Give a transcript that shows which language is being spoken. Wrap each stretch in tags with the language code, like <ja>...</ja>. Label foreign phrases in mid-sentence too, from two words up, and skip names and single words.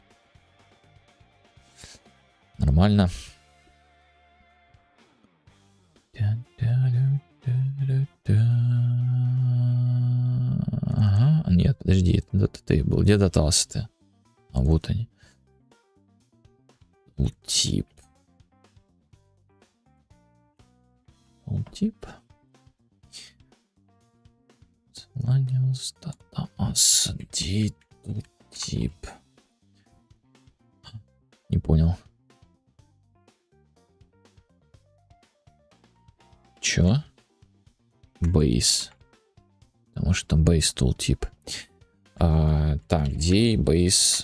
<ru>Нормально. Ага, нет, подожди, это DTT был. Где датасы-то? А вот они. Ултип. Ултип. Ланиус датас. Ултип. Не понял. Чё? Base. Потому что</ru> <en>base tooltip.</en> <ru>Так, где base?</ru>